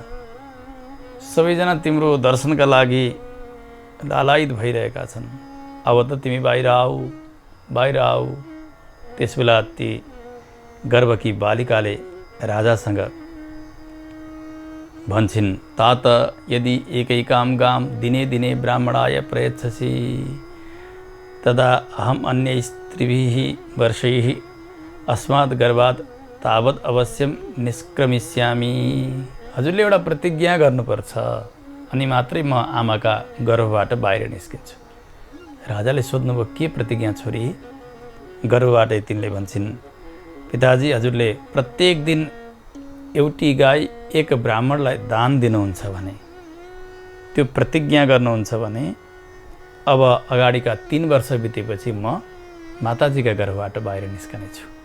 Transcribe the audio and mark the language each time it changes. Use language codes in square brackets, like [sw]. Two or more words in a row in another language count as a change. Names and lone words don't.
[ne] सबैजना तिम्रो दर्शनका लागि लालायित भइरहेका छन्। अब त तिमी बाहिर आऊ, बाहिर आऊ। त्यसबेला ती गर्भकी बालिकाले राजासँग भन्छन्, [sa] तात यदि एकैकाम गाम दिने दिने ब्राह्मणाय प्रयच्छसि तदा अहम अन्य स्त्रीभिः वर्षैः अस्मात् गर्भात् तावत् अवश्यम निष्क्रमिष्यामि। [ne] हजुरले एउटा प्रतिज्ञा गर्नुपर्छ, अनि मात्रै म आमाका गर्भबाट बाहिर निस्किन्छु। राजाले सोध्नुभयो, के प्रतिज्ञा छोरी? गर्भबाटै तिनले भन्छन्, पिताजी हजुरले प्रत्येक दिन एउटी गाई एक ब्राह्मणलाई दान दिनुहुन्छ भने, त्यो प्रतिज्ञा गर्नुहुन्छ भने अब अगाडिका 3 वर्ष बितेपछि म माताजीका गर्भबाट बाहिर निस्कनेछु।